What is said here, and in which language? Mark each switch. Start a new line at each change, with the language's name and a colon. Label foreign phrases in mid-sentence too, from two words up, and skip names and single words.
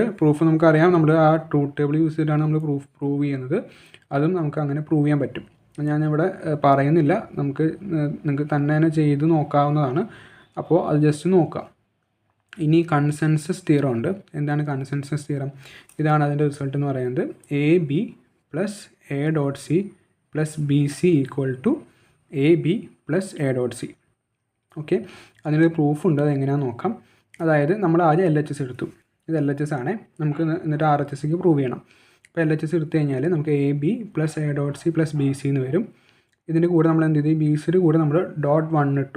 Malayalam: പ്രൂഫ് നമുക്കറിയാം, നമ്മൾ ആ
English: truth table use
Malayalam: ചെയ്തിട്ടാണ് നമ്മൾ പ്രൂവ് ചെയ്യുന്നത്. അതും നമുക്ക് അങ്ങനെ പ്രൂവ് ചെയ്യാൻ പറ്റും. ഞാനിവിടെ പറയുന്നില്ല, നിങ്ങൾക്ക് തന്നെ ചെയ്ത് നോക്കാവുന്നതാണ്. അപ്പോൾ അത് ജസ്റ്റ് നോക്കാം. ഇനി
English: consensus theorem
Malayalam: ഉണ്ട്. എന്താണ്
English: consensus theorem?
Malayalam: ഇതാണ് അതിൻ്റെ റിസൾട്ട് എന്ന് പറയുന്നത് ab + a.c + bc = ab + a.c. ഓക്കെ, അതിനൊരു പ്രൂഫ് ഉണ്ട്. അതെങ്ങനെയാണെന്ന് നോക്കാം. അതായത് നമ്മൾ ആദ്യം LHS എടുത്തു. ഇത് LHS ആണ്. നമുക്ക് എന്നിട്ട് RHSക്ക് പ്രൂവ് ചെയ്യണം. അപ്പോൾ LHS എടുത്തു കഴിഞ്ഞാൽ നമുക്ക് ab + a.c + bc എന്ന് വരും. ഇതിൻ്റെ കൂടെ നമ്മൾ എന്ത് ചെയ്തു, bcയുടെ കൂടെ നമ്മൾ .1 ഇട്ടു.